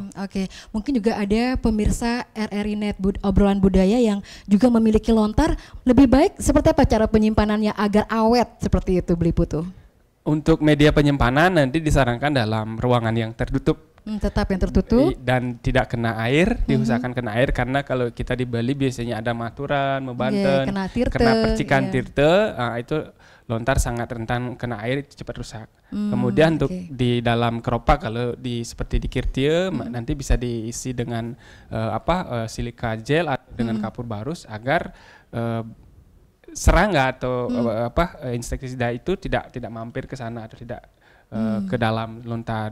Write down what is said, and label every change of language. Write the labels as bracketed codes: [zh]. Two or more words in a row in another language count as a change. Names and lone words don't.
[id] Mungkin juga ada pemirsa RRI Net Obrolan Budaya yang juga memiliki lontar. Lebih baik seperti apa cara penyimpanannya agar awet seperti itu, Bli Putu? Untuk media penyimpanan nanti disarankan dalam ruangan yang tertutup. Tetap yang tertutup. Dan tidak kena air, diusahakan kena air, karena kalau kita di Bali biasanya ada [ban] maturan, mebanten, [id] kena percikan tirte, itu lontar sangat rentan kena air, cepat rusak. Kemudian untuk di dalam keropak, kalau seperti di Kirtie, nanti bisa diisi dengan silika gel atau dengan kapur barus agar serangga atau insektisida itu tidak mampir ke sana atau tidak ke dalam lontar.